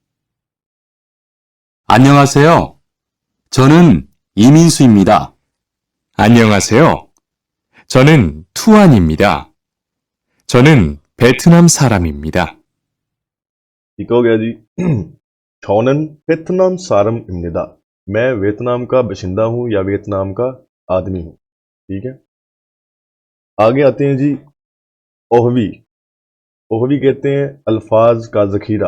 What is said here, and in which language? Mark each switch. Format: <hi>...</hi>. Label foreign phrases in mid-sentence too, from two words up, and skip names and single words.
<ko>안녕하세요. 저는 이민수입니다. 안녕하세요. 저는 투안입니다. 저는 베트남 사람입니다.</ko> <hi>ठीक हो गया जी।</hi> <ko>저는 베트남 사람입니다,</ko> <hi>मैं वियतनाम का बशिंदा हूं या वियतनाम का आदमी हूं। ठीक है, आगे आते हैं जी। ओहवी। ओहवी कहते हैं अल्फाज का जखीरा।</hi>